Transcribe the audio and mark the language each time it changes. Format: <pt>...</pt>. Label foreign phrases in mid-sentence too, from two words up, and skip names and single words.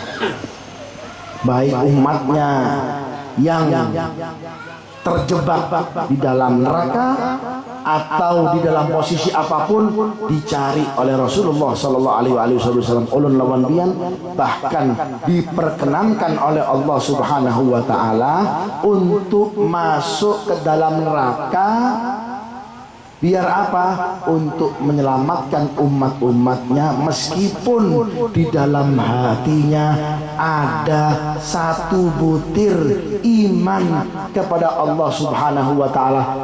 <id>Baik umatnya yang terjebak di dalam neraka atau di dalam posisi apapun dicari oleh Rasulullah</id> <ar>sallallahu alaihi wasallam</ar> <bjn>ulun lawan bian,</bjn> <id>bahkan diperkenankan oleh Allah</id> <ar>Subhanahu wa taala</ar> <id>untuk masuk ke dalam neraka. Biar apa? Untuk menyelamatkan umat-umatnya, meskipun di dalam hatinya ada satu butir iman kepada Allah</id> <ar>Subhanahu wa taala.</ar>